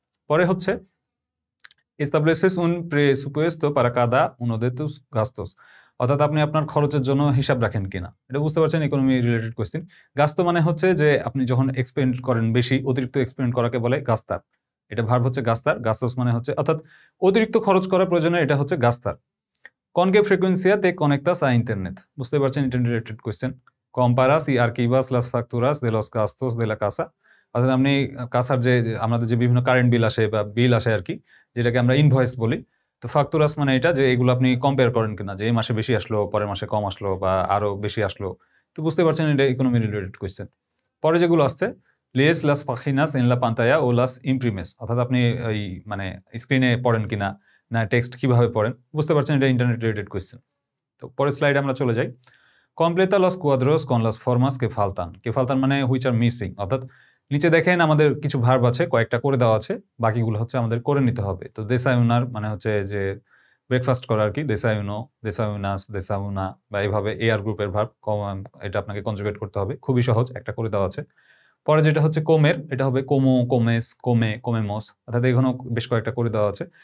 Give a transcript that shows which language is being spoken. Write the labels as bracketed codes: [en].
[bn] পরে হচ্ছে [es] estableces un presupuesto para cada uno de tus gastos, [bn] অর্থাৎ আপনি আপনার খরচের জন্য হিসাব রাখেন কিনা। এটা বুঝতে পারছেন ইকোনমি রিলেটেড কোয়েশ্চেন। গাস্তো মানে হচ্ছে যে আপনি যখন এক্সপেন্ড করেন বেশি, অতিরিক্ত এক্সপেন্ড করাকে বলে গাস্তার। এটা ভার্ব হচ্ছে গাস্তার, গাস্টোস মানে হচ্ছে অর্থাৎ অতিরিক্ত খরচ করার প্রয়োজনে, এটা হচ্ছে গাস্তার। [es] con qué frecuencia te conectas a internet, [bn] বুঝতে পারছেন internet related question. [es] comparas y archivas las facturas de los gastos de la casa, [bn] অর্থাৎ আপনি কাসার যে আমাদের যে বিভিন্ন কারেন্ট বিল আসে বা বিল আসে আর কি, যেটাকে আমরা ইনভয়েস বলি। তো ফাকতুরাস মানে এটা যে এগুলো আপনি কম্পেয়ার করেন কিনা, যে এই মাসে বেশি আসলো, পরের মাসে কম আসলো বা আরো বেশি আসলো। তো বুঝতে পারছেন এটা ইকোনমি রিলেটেড কোয়েশ্চেন। পরে যেগুলো আসছে, [es] lees las páginas en la pantalla o las imprimes, [bn] অর্থাৎ আপনি এই মানে স্ক্রিনে পড়েন কিনা, না টেক্সট কিভাবে পড়েন, বুঝতে পারছেন এটা ইন্টারনেট রিলেটেড কোয়েশ্চেন। তো পরের স্লাইডে আমরা চলে যাই। [es] completa los cuadros con las formas que faltan, [bn] মানে [en] which are missing, [bn] অর্থাৎ নিচে দেখেন আমাদের কিছু ভার্ব আছে, কয়েকটা করে দেওয়া আছে, বাকিগুলো হচ্ছে আমাদের করে নিতে হবে। তো দেসাউনার মানে হচ্ছে যে ব্রেকফাস্ট করা আর কি, দেসাউনো, দেসাউনাস, দেসাউনা, বা এইভাবে এআর গ্রুপের ভার্ব, এটা আপনাকে কনজুগেট করতে হবে, খুবই সহজ, একটা করে দেওয়া আছে। পরে যেটা হচ্ছে কোমের, এটা হবে কোমো, কোমেস, কোমে, কোমেমোস, অর্থাৎ এখানেও বেশ কয়েকটা করে দেওয়া আছে।